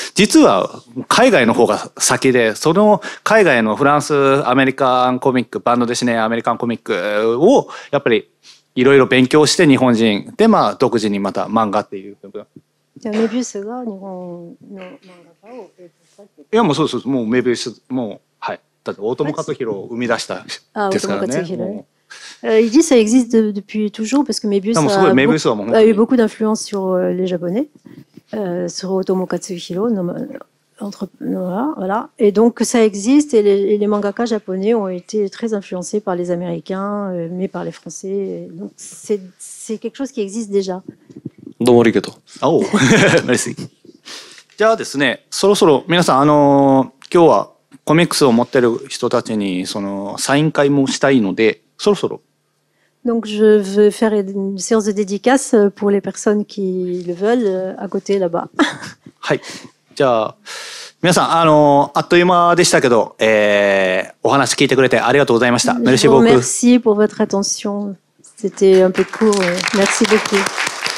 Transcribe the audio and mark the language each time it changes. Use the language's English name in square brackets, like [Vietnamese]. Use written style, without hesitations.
[Japanese] 実は海外の方が先で、その海外のフランスアメリカンコミック、バンドデシネアメリカンコミックをやっぱりいろいろ勉強して日本人で独自にまた漫画っていう部分。メビウスが日本の漫画家を影響したって。いやもうそうもうメビウスもうはい。だって大友克洋を生み出したですからね。 [French] Il dit que ça existe depuis toujours parce que Mébius a eu beaucoup d'influence sur les Japonais, sur Otomo Katsuhiro, voilà. Et donc ça existe et les mangaka japonais ont été très influencés par les Américains, mais par les Français. Donc c'est quelque chose qui existe déjà. [Japanese] どうもありがとう。 [French] おう、merci。 [Japanese] じゃあですね、そろそろ皆さん今日はコミックスを持ってる人たちにそのサイン会もしたいので。 [French] Donc je veux faire une séance de dédicace pour les personnes qui le veulent à côté là-bas. [Japanese] はい。じゃあ皆さんあっという間でしたけど、お話聞いてくれてありがとうございました。 [French] Merci beaucoup. Merci pour votre attention. C'était un peu court. Merci beaucoup.